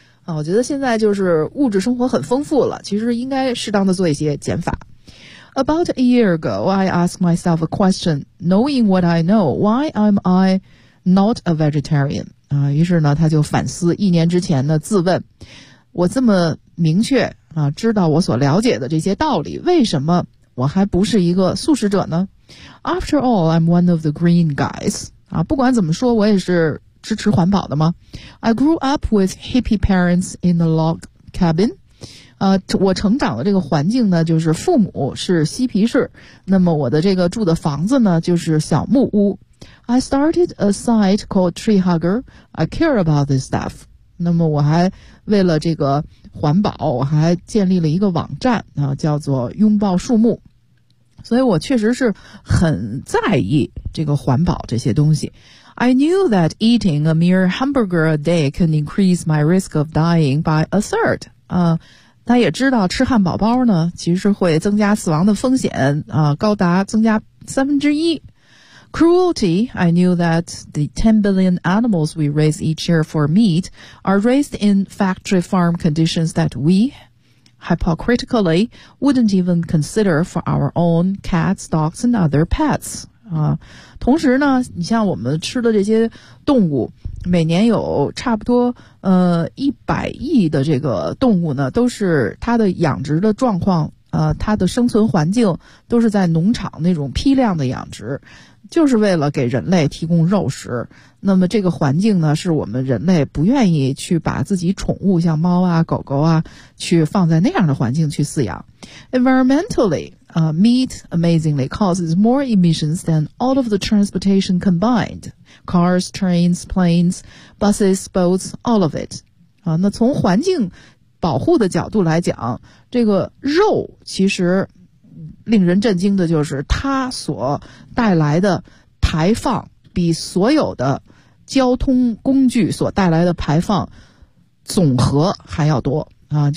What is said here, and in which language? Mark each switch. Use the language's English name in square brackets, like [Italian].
[Chinese] 啊，我觉得现在就是物质生活很丰富了，其实应该适当的做一些减法。 [English] About a year ago, I asked myself a question, knowing what I know, why am I not a vegetarian? [Chinese] 啊，于是呢，他就反思一年之前的自问，我这么明确啊，知道我所了解的这些道理，为什么我还不是一个素食者呢？ [English] After all, I'm one of the green guys. [Chinese] 啊，不管怎么说，我也是支持环保的吗？ [English] I grew up with hippie parents in the log cabin. [Chinese] 我成长的这个环境呢，就是父母是嬉皮士，那么我的这个住的房子呢，就是小木屋。 [English] I started a site called Tree Hugger. I care about this stuff. [Chinese] 那么我还为了这个环保，我还建立了一个网站啊，叫做拥抱树木。所以我确实是很在意这个环保这些东西。 [English] I knew that eating a mere hamburger a day can increase my risk of dying by a third. [Chinese] 他也知道吃汉堡包呢，其实会增加死亡的风险啊，高达增加1/3。 [English] Cruelty, I knew that the 10 billion animals we raise each year for meat are raised in factory farm conditions that we, hypocritically, wouldn't even consider for our own cats, dogs, and other pets. [Chinese] 同时呢，你像我们吃的这些动物，每年有差不多100亿的这个动物呢，都是它的养殖的状况，它的生存环境都是在农场那种批量的养殖，就是为了给人类提供肉食。那么这个环境呢，是我们人类不愿意去把自己宠物像猫啊狗狗啊去放在那样的环境去饲养。 [English] Environmentally, meat amazingly causes more emissions than all of the transportation combined. Cars, trains, planes, buses, boats, all of it. [Chinese] 那从环境保护的角度来讲，这个肉其实令人震惊的就是它所带来的排放比所有的交通工具所带来的排放总和还要多啊！